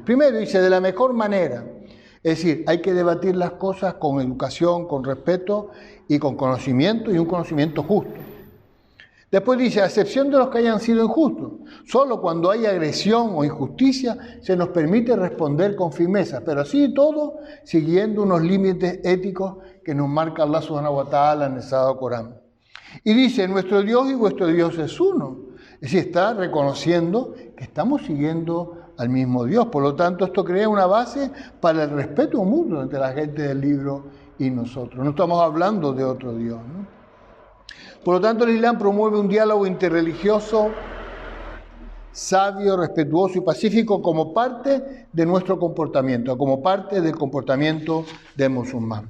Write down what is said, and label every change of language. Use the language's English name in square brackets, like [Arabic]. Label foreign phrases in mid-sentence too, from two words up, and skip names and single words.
[Spanish] Primero, dice, de la mejor manera. Es decir, hay que debatir las cosas con educación, con respeto y con conocimiento, y un conocimiento justo. Después dice, a excepción de los que hayan sido injustos, solo cuando hay agresión o injusticia se nos permite responder con firmeza, pero así todo siguiendo unos límites éticos que nos marca [Arabic] الله سبحانه وتعالى [Spanish] en el Sagrado Corán. Y dice, nuestro Dios y vuestro Dios es uno. Es decir, está reconociendo que estamos siguiendo al mismo Dios. Por lo tanto, esto crea una base para el respeto mutuo entre la gente del libro y nosotros. No estamos hablando de otro Dios, ¿no? Por lo tanto, el Islam promueve un diálogo interreligioso sabio, respetuoso y pacífico como parte de nuestro comportamiento, como parte del comportamiento del musulmán.